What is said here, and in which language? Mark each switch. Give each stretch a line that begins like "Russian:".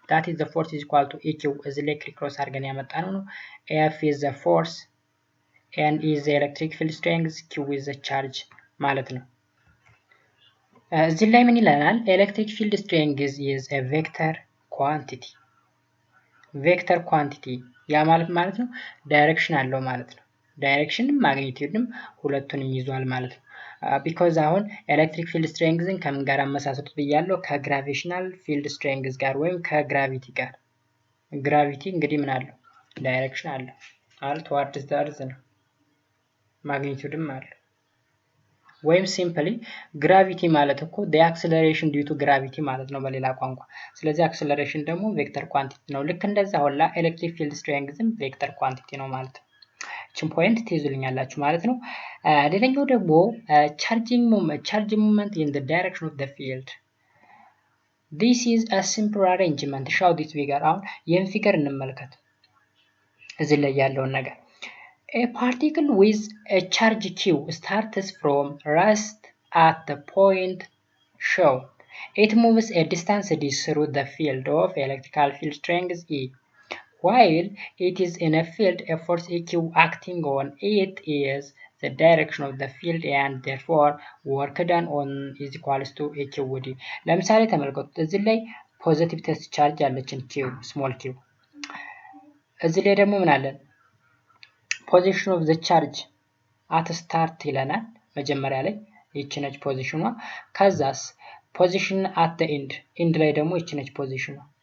English: that is the force is equal to eq.
Amharic: እዚህ ላይ ክሪክሮስ አድርገን ያመጣነው ነው።
English: F is the force and is the electric field strength, q is the charge
Amharic: ማለት ነው። እዚህ ላይ ምን ይለናል?
English: ኤሌክትሪክ ፊልድ ስትሬንግዝ is a vector quantity.
Amharic: ቬክተር ኳንቲቲ ያ ማለት ነው ዳይሬክሽን አለው ማለት ነው። ዳይሬክሽንም ማግኒቲዩድም ሁለቱንም ይዟል ማለት ነው። ቢኮዝ አሁን ኤሌክትሪክ ፊልድ ስትሬንግዝን ከምን ጋር አመሳሰሉት ብያለሁ? ከግራቪቴሽናል ፊልድ ስትሬንግዝ ጋር ወይም ከግራቪቲ ጋር። ግራቪቲ እንግዲህ ምን አለው? ዳይሬክሽን አለው ማለት towards the earth ነው። ማግኒቲዩድም አለው። ወይም ሲምፕሊ ግራቪቲ ማለት እኮ
English: the acceleration due to gravity
Amharic: ማለት ነው በሌላ ቋንቋ። ስለዚህ acceleration ደግሞ ቬክተር ኳንቲቲ ነው። ልክ እንደዛ ሁላ ኤሌክትሪክ ፊልድ ስትሬንግዝም ቬክተር ኳንቲቲ ነው ማለት ነው። እቺን ፖይንት ትይዙልኛላችሁ ማለት ነው። ሌላኛው ደግሞ
English: charging movement in the direction of the field. this is a simple arrangement. show this figure.
Amharic: አሁን ይህን ፊገር እንመልከት። እዚህ ላይ ያለውን ነገር
English: a particle with a charge q starts from rest at the point shown. It moves a distance d through the field of electrical field strength E. While it is in a field, a force EQ acting on it is the direction of the field and therefore work done on is equals to EQ would.
Amharic: ለምሳሌ ተመልከቱት እዚህ ላይ ፖዚቲቭ ቴስት ቻርጅ ያለችን q ስሞል q እዚህ ላይ ደግሞ ምን አለን
English: position of the charge at start
Amharic: ይለናል መጀመሪያ ላይ ይቺ ነች ፖዚሽኗ ከዛስ position at the end ላይ ደግሞ ይቺ ነች ፖዚሽኗ